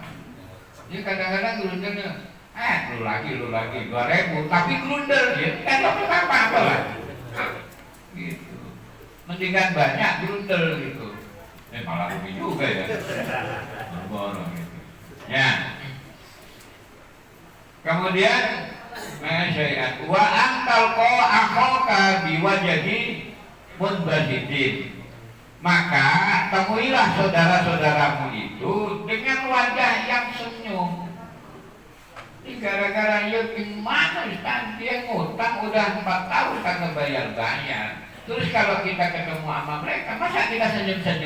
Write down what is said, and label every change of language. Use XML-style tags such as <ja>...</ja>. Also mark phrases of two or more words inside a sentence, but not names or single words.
<id>Jadi kadang-kadang grundelnya, lu lagi 2.000, tapi grundel ya, kan dapat apa-apa lah. Gitu. Mendingan banyak grundel gitu. Malah rugi juga ya. Borong gitu. Ya.</id> <ar>Kemudian شيئا وأن تلقى أخاك بوجه منبسط.</ar> <id>Maka temuilah saudara-saudaramu itu dengan wajah yang senyum. Ini gara-gara ya gimana Ustaz, dia ngutang udah 4 tahun kagak bayar-bayar. Terus kalau kita ketemu sama mereka, masa kita senyum-senyum?</id>